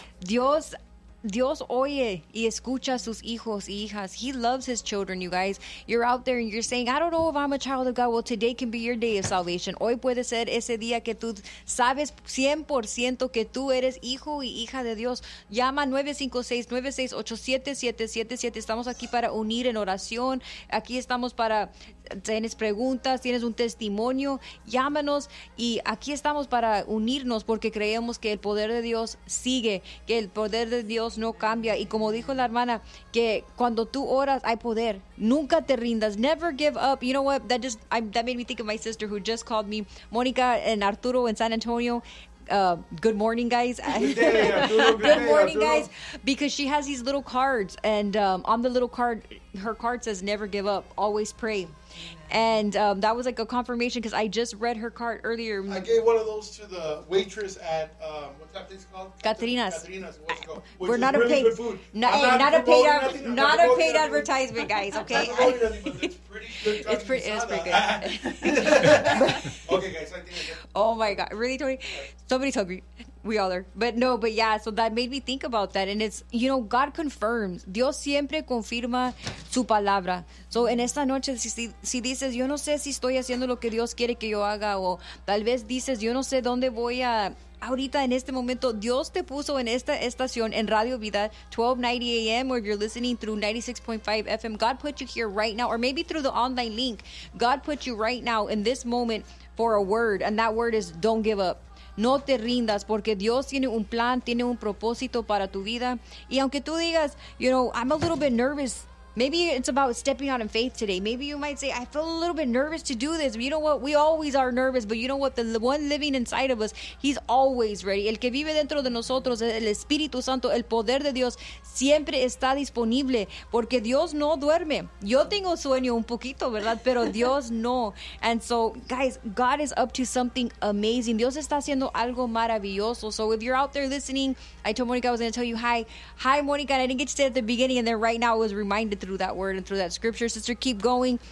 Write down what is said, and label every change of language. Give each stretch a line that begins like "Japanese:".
Spanish: Dios oye y escucha a sus hijos y hijas.
English: He loves his children, you guys. You're out there and you're saying, I don't know if I'm a child of God. Well, today can be your day of salvation.
Spanish: Hoy puede ser ese día que tú sabes 100% que tú eres hijo y hija de Dios. Llama 956-968-7777. Estamos aquí para unir en oración. Aquí estamos para, tienes preguntas, tienes un testimonio, llámanos y aquí estamos para unirnos porque creemos que el poder de Dios sigue, que el poder de Dios no cambia, y como dijo la hermana, que cuando tú oras hay poder, nunca te rindas,
English: never give up. You know what, that made me think of my sister who just called me, Monica and Arturo in San Antonio. Good morning, guys. Good morning, guys. Because she has these little cards, and on the little card, her card says never give up, always pray. And that was like a confirmation because I just read her card earlier. I gave one of those to the waitress at, what's that place called? Katrina's. Which we're not a really paid, good food. Not a paid advertisement, guys, okay? It's pretty good. It's pretty good. Okay, guys, I think I get it. Oh, my God. Really, Tony? Somebody's hungry. We all are. But yeah, so that made me think about that. And it's, you know, God confirms.
Spanish: Dios siempre confirma su palabra. So en esta noche, si dices, yo no sé si estoy haciendo lo que Dios quiere que yo haga, o tal vez dices, yo no sé dónde voy a... Ahorita, en este momento, Dios te puso en esta estación, en Radio Vida, 1290 AM,
English: or if you're listening through 96.5 FM, God put you here right now, or maybe through the online link. God put you right now in this moment for a word, and that word is don't give up.
Spanish: No te rindas, porque Dios tiene un plan, tiene un propósito para tu vida. Y aunque tú digas,
English: you know, I'm a little bit nervous. Maybe it's about stepping out in faith today. Maybe you might say, I feel a little bit nervous to do this. You know what? We always are nervous. But you know what? The one living inside of us, he's always ready.
Spanish: El que vive dentro de nosotros, el Espíritu Santo, el poder de Dios, siempre está disponible. Porque Dios no duerme. Yo tengo sueño un poquito, ¿verdad? Pero Dios no.
English: And so, guys, God is up to something amazing.
Spanish: Dios está haciendo algo maravilloso.
English: So if you're out there listening, I told Monica I was going to tell you hi. Hi, Monica. And I didn't get to say it at the beginning. And then right now I was reminded through that word and through that scripture. Sister, keep going.